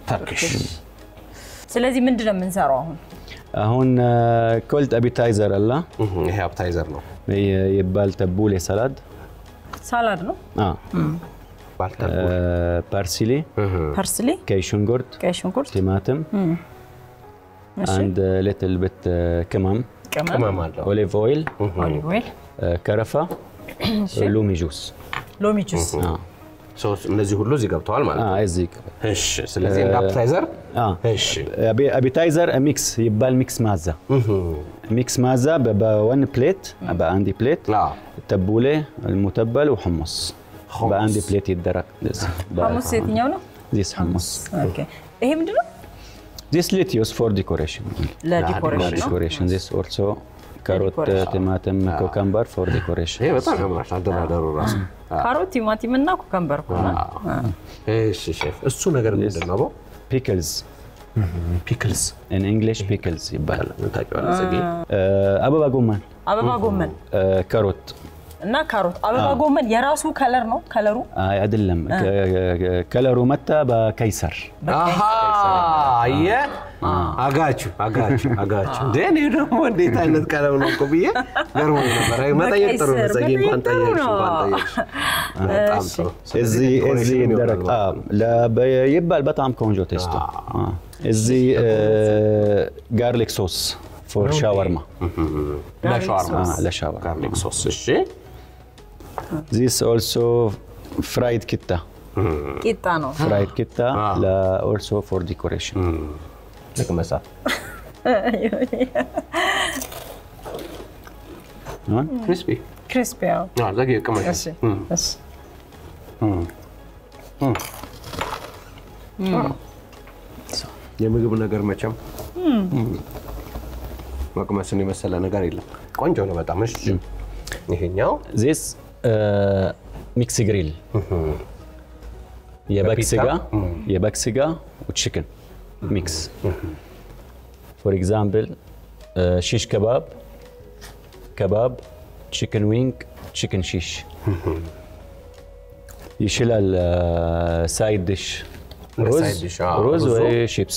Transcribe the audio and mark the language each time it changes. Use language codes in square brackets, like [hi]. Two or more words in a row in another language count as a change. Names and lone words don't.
[am] ስለዚህ ምንድነው የምንሰራው አሁን ኮልድ አፒታይዘር አለ ይሄ አፒታይዘር ነው ይባል ተቡል ሰላድ ነው parsley ከሽንኩርት ቲማቲም [en] and little bit [am] ከማም [en] olive oil [am] ከረፋ ሎሚ ጁስ ሶ እነዚህ ሁሉ እዚህ ገብተዋል ማለት ነው እዚህ እሺ ስለዚህ አፒታይዘር እሺ አፒታይዘር ሚክስ ይባል ሚክስ ማዛ [en] በone plate [am] በአንድ plate ተቡለ [ar] المتبل وحمص [am] በአንድ ፕሌት ይደረግ حمص የትኛው ነው [en] this hummus [am] okay ይሄ ምንድነው [en] this lettuce for decoration decoration this also carrot tomato cucumber for decoration [am] ይሄ በጣም ያምራል አደራደሩ ራሱ ካሮት ቲማቲም እና ኩከምበር ኮና እሺ ሼፍ እሱ ነገር ምንድነው pickles [en] in english pickles ይባላል [am] ታውቂዋለሽ ጽጌ አበባ ጎመን ካሮት እና ካሮት አበባ ጎመን የራሱ ከለር ነው ከለሩ አይደለም ከለሩ መጣ በከይሰር አየ አጋቹ ደኔ ደግሞ እንዴት አይነት ቀለም ነው ቆብዬ ገርሞ ነበር መጠየቅ ጥሩ ነው ዘጌ እንኳን ጠየቅሽ በጣም ጥሩ እዚህ ይደረግ ይባል በጣም ቆንጆ ቴስቶ እዚህ [en] garlic sauce for shawarma la shawarma garlic sauce እሺ this also fried kitta [am] ነው [en] fried kitta also for decoration [am] ለከመሳ crispy ዘጌ ከመሳ እሺ የምግብ ነገር መቼም መቅመስን የመሰለ ነገር የለም ቆንጆ ነው በጣም እሺ ይሄኛው [en] this mix grill [am] የበግ ስጋ [en] chicken mix for example shish kebab chicken wing chicken shish ይችላል side dish [am] ሮዝ ወይ [en] chips